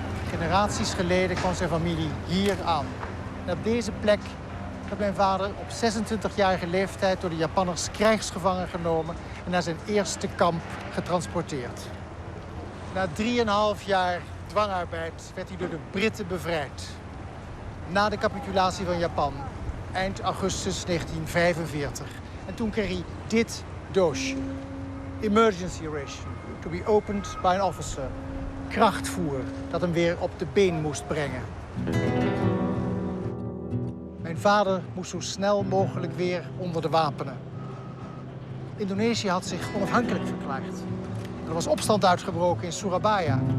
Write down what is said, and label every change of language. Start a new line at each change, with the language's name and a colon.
Dutch: Generaties geleden kwam zijn familie hier aan. En op deze plek werd mijn vader op 26-jarige leeftijd door de Japanners krijgsgevangen genomen en naar zijn eerste kamp getransporteerd. Na 3,5 jaar dwangarbeid werd hij door de Britten bevrijd. Na de capitulatie van Japan, eind augustus 1945. En toen kreeg hij dit doosje.
English: Emergency ration, to be opened by an officer.
Dutch: Krachtvoer dat hem weer op de been moest brengen. Mijn vader moest zo snel mogelijk weer onder de wapenen. Indonesië had zich onafhankelijk verklaard. Er was opstand uitgebroken in Surabaya.